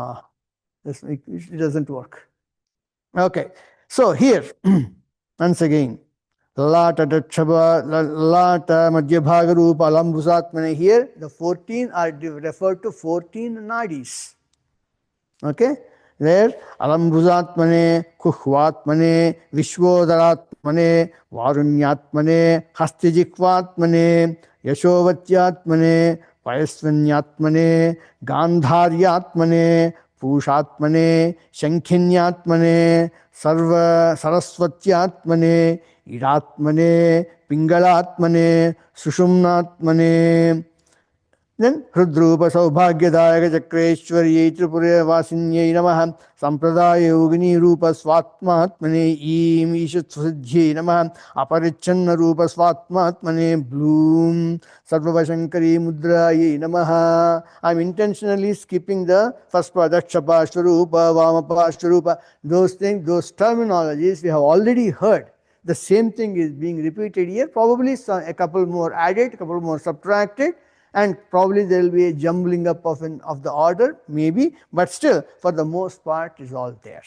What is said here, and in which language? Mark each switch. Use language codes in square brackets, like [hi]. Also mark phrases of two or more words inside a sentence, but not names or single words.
[en] It doesn't work. Okay, so here, once again, [sa] लता मध्यभाग रूप अलम्भुजात्मने, [en] here the 14 are referred to 14 nadis. Okay, there [sa] अलम्भुजात्मने, कुह्वात्मने, विश्वोदरात्मने, वारुण्यात्मने, हस्तिजिह्वात्मने, यशोवत्यात्मने, पयस्विन्यात्मने, गान्धार्यात्मने, पूषात्मने, शङ्खिन्यात्मने, सर्व सरस्वत्यात्मने, इडात्मने, पिङ्गलात्मने, सुषुम्नात्मने. ततः हृद्रूप सौभाग्यदायक चक्रेश्वर्यै त्रिपुर्यै वशिन्यै नमः सम्प्रदाय योगिनी रूप स्वात्मात्मने ईं ईशत्सुध्ये नमः अपरिच्छिन्न रूप स्वात्मात्मने ब्लूं सर्ववशङ्करी मुद्रायै नमः. [en] I'm intentionally skipping the first part, [sa] दक्षपाष्टरूप, वामपाष्टरूप. [en] Those things, those terminologies we have already heard. The same thing is being repeated here. Probably a couple more added, a couple more subtracted. And probably there will be a jumbling up of the order, maybe, but still, for the most part, is all there.